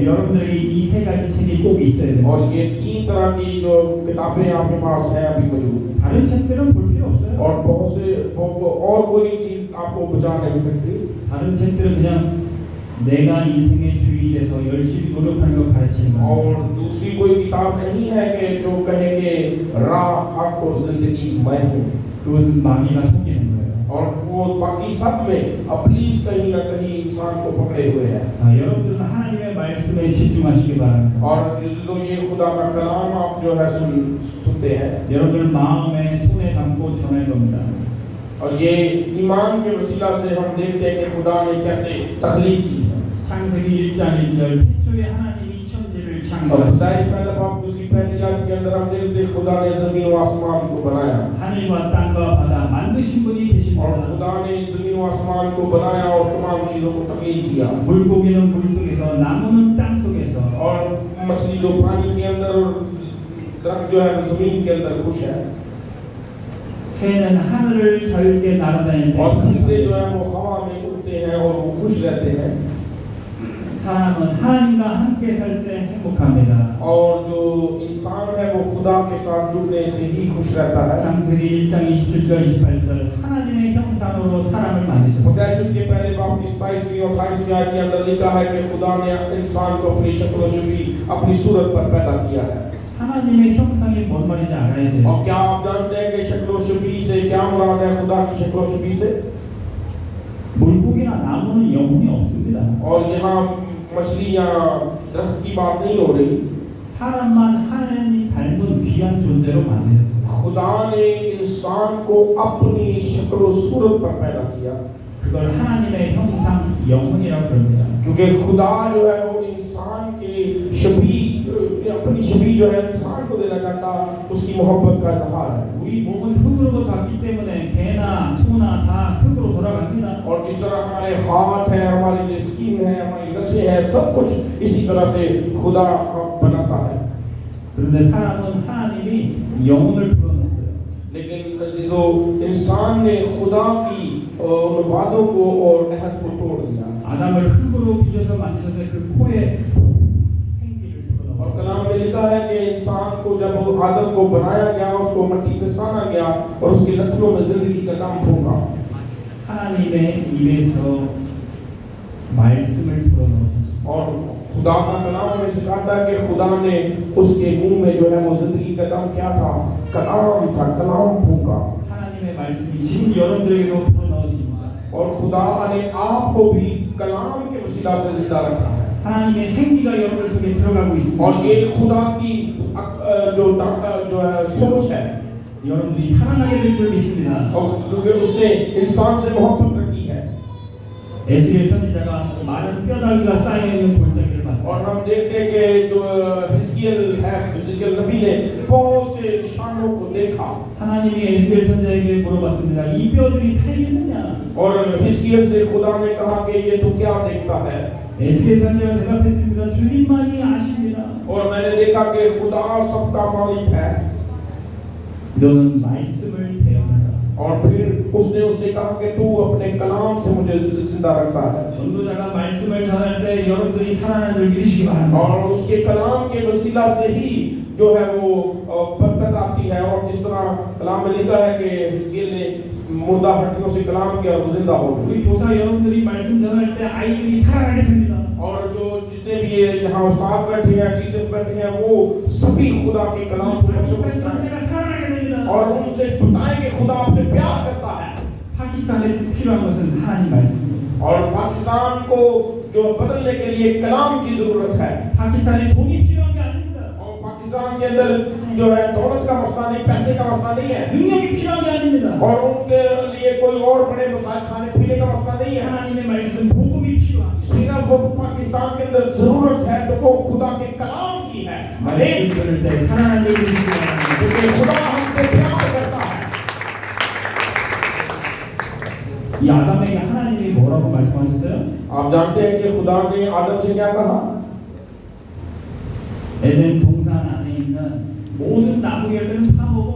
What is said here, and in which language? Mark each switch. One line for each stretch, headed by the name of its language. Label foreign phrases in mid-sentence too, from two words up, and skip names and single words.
Korean: 여러분들이 이 세 가지 책이 꼭 있어야 돼요.
Urdu: اور یہ تین طرح کی جو کتابیں آپ کے پاس ہے ابھی موجود.
Korean: 다른 책들은 볼 필요 없어요.
Urdu: اور بہت سے اور کوئی چیز آپ کو بچا نہیں سکتی.
Korean: 다른 책들은 그냥 내가 인생의 주인에서 열심히 노력하는 걸 가르치는 거예요.
Urdu: اور دوسری کوئی کتاب نہیں ہے کہ جو کہے کہ راہ حق اور زندگی میں ہوں.
Korean: 그것은 마귀가 속이는 거예요.
Urdu: اور وہ باقی سب میں اپلیز کہیں نہ کہیں انسان کو پکڑے ہوئے ہیں.
Korean: 여러분들은 하나님의 말씀에 집중하시기 바랍니다.
Urdu: اور جو یہ خدا کا کلام آپ جو ہے سنتے ہیں
Korean: 여러분들 마음에 손에 담고 전할 겁니다.
Urdu: اور یہ ایمان کے وسیلہ سے ہم دیکھتے ہیں کہ خدا نے کیسے تخلیق کی ہے.
Korean: 창세기 1장 1절 태초에 하나님이 천지를
Urdu: और
Korean: 창조하셨다.
Urdu: خدائی پہلے باپ اس کی پہلی آیت کے اندر ہم دیکھتے ہیں خدا نے زمین اور آسمان کو بنایا.
Korean: 하늘과 땅과 바다 만드신 분이
Urdu: और
Korean: 계십니다.
Urdu: خدا نے زمین اور آسمان کو بنایا اور تمام چیزوں کو تخلیق کیا.
Korean: 물고기는 물속에서 나무는 땅속에서
Urdu: اور مچھلی جو پانی کے اندر اور درخت جو ہے زمین کے اندر خوش ہے.
Korean: 새는 하늘을 자유롭게 날아다닐 때
Urdu: اور تیسرے جو ہے وہ ہوا میں اڑتے ہیں اور وہ خوش رہتے ہیں.
Korean: 사람은 하나님과 함께 살 때 행복합니다.
Urdu: اور جو انسان ہے وہ خدا کے ساتھ جڑنے سے ہی خوش رہتا ہے.
Korean: 창세기 1장 27절 28절 하나님의 형상으로 사람을 만드셨습니다.
Urdu: خدائی کے پہلے باپ کی 27ویں اور 28ویں آیت کے اندر لکھا ہے کہ خدا نے انسان کو اپنی شکل اور چھوی اپنی صورت پر پیدا کیا ہے.
Korean: 하나님의 형상이 뭔 말인지 알아야 돼요.
Urdu: اور کیا آپ جانتے ہیں کہ شکل اور چھوی سے کیا مراد ہے? خدا کی شکل اور چھوی سے
Korean: 물고기나 나무는 영혼이 없습니다.
Urdu: اور یہاں مچھلی یا درخت کی بات نہیں ہو رہی.
Korean: 사람만 하나님 닮은 귀한 존재로 만드셨어요.
Urdu: خدا نے انسان کو اپنی شکل اور صورت پر پیدا کیا.
Korean: 그걸 하나님의 형상 영혼이라고 부릅니다.
Urdu: کیونکہ خدا جو ہے وہ انسان کے چھوی اپنی چھوی جو ہے انسان کو دینا چاہتا اس کی محبت کا اظہار ہے.
Korean: 우리 몸은 흙으로 닿기 때문에 개나 소나 다 흙으로 돌아갑니다.
Urdu: اور جس طرح ہمارے ہاتھ ہے، ہماری جو سکن ہے، ہماری نسیں ہیں، سب کچھ اسی طرح سے خدا بناتا ہے.
Korean: 그런데 사람은 하나님이 영혼을 불어넣었어요.
Urdu: لیکن جو انسان نے خدا کی ان وعدوں کو اور عہد کو توڑ دیا.
Korean: 아담을 흙으로 빚어서 만드셨는데 그 코에 생기를 불어넣었어요.
Urdu: اور کلام میں لکھا ہے کہ انسان کو جب آدم کو بنایا گیا، اس کو مٹی سے سانا گیا اور اس کے لکشنوں میں زندگی کا نام پھونکا.
Korean: 하나님의 입에서 말씀을 불어넣으셨어요.
Urdu: اور خدا کا کلام میں سکھاتا ہے کہ خدا نے اس کے منہ میں جو ہے وہ زندگی کا نام کیا تھا? کلام تھا، کلام پھونکا.
Korean: 하나님의 말씀이 지금 여러분들에게도 불어넣어집니다.
Urdu: اور خدا نے آپ کو بھی کلام کے وسیلہ سے زندہ رکھا ہے.
Korean: 하나님의 생기가 여러분 속에 들어가고 있습니다.
Urdu: اور یہ خدا کی جو ہے سوچ ہے.
Korean: 여러분들이 사랑하게 될 줄 믿습니다.
Urdu: اور کیونکہ اس نے انسان سے محبت رکھی ہے.
Korean: 에스겔 선지자가 많은 뼈다귀가 쌓여 있는 골짜기를 봤어요.
Urdu: اور ہم دیکھتے ہیں کہ جو حزقیایل نبی نے بہت سے نشانوں کو دیکھا.
Korean: 하나님이 에스겔 선지자에게 물어봤습니다. 이 뼈들이 살겠느냐?
Urdu: اور حزقیایل سے خدا نے کہا کہ یہ تو کیا دیکھتا ہے?
Korean: 에스겔 선지자가 대답했습니다. 주님만이 아십니다.
Urdu: اور میں نے دیکھا کہ خدا سب کا مالک ہے.
Korean: 너는 말씀을 배웁니다.
Urdu: اور پھر اس نے اس سے کہا کہ تو اپنے کلام سے مجھے زندہ رکھتا ہے.
Korean: 전도자가 말씀을 전할 때 여러분들이 살아나는 줄 믿으시기 바랍니다.
Urdu: اور اس کے کلام کے وسیلہ سے ہی جو ہے وہ برکت آتی ہے. اور جس طرح کلام میں لکھا ہے کہ حزقیایل نے مردہ ہڈیوں سے کلام کیا اور زندہ ہو گئے.
Korean: 우리 교사 여러분들이 말씀 전할 때 아이들이 살아나게 됩니다.
Urdu: اور جو جتنے بھی یہاں استاد بیٹھے ہیں، ٹیچرز بیٹھے ہیں، وہ سبھی خدا کے کلام کو
Korean: 이스라엘 전체가 살아나게 됩니다.
Urdu: اور ان سے بتائیں کہ خدا آپ سے پیار کرتا ہے.
Korean: 파키스탄에 필요한 것은 하나님 말씀입니다.
Urdu: اور پاکستان کو جو بدلنے کے لیے کلام کی ضرورت ہے.
Korean: 파키스탄에 돈이 필요한 게 아닙니다.
Urdu: اور پاکستان کے اندر جو ہے دولت کا مسئلہ نہیں، پیسے کا مسئلہ نہیں ہے,
Korean: 능력이 필요한 게 아닙니다.
Urdu: اور ان کے لیے کوئی اور بڑے مسالے کھانے پینے کا مسئلہ نہیں ہے.
Korean: 하나님의 말씀 복음이 필요합니다.
Urdu: صرف وہ پاکستان کے اندر ضرورت ہے تو وہ خدا کے کلام کی ہے.
Korean: 말씀 들을 때 사랑하는 여러분이 필요합니다.
Urdu: کیونکہ خدا ہم سے پیار کرتا ہے.
Korean: 이 아담에게 하나님이 뭐라고 말씀하셨어요?
Urdu: آپ جانتے ہیں کہ خدا نے آدم سے کیا کہا?
Korean: 에덴 동산 안에 있는 모든 나무 열매는 다 먹어.